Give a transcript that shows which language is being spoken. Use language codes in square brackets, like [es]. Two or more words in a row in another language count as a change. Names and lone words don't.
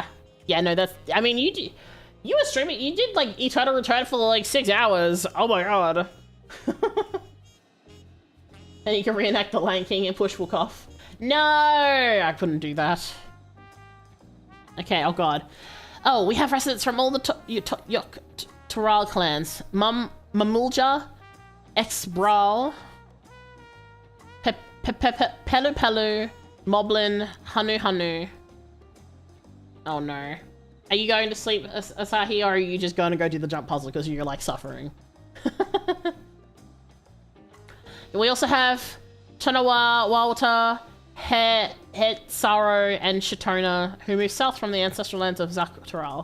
[en] Yeah, no, that's, I mean, you were streaming, you did like Eternal Return for like 6 hours. Oh my god. And you can reenact the Lion King and push book off. No! I couldn't do that. Okay, oh god. Oh, we have residents from all the Toral clans. Mamulja, Exbral, Pelu Pelu, Moblin, Hanu Hanu. Oh no. Are you going to sleep, Asahi, or are you just going to go do the jump puzzle because you're like suffering? We also have Tanawa, Walter, Hetsaro, and Shitona, who moved south from the ancestral lands of Toral.